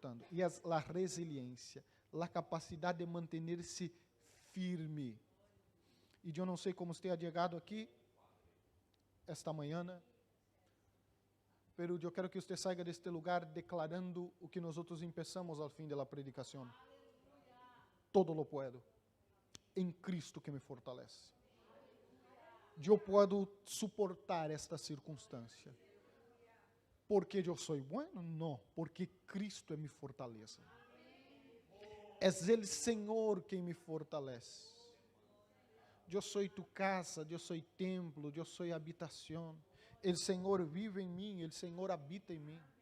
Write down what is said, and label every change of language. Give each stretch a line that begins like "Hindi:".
Portuguese: E a resiliência, a capacidade de manter-se firme. E eu não sei como você
Spanish: ha chegado aqui esta manhã, pero
Portuguese: eu quero que você saia deste lugar declarando o que nós outros começamos ao fim da predicação.
Spanish: Todo lo puedo em Cristo que me fortalece.
Portuguese: Eu posso suportar esta circunstância. Porque eu sou
Spanish: bueno?
Portuguese: Não, porque Cristo me fortalece. É o Senhor quem me fortalece. Eu sou tu casa, eu sou templo, eu sou habitação. O Senhor vive em mim, o Senhor habita em mim.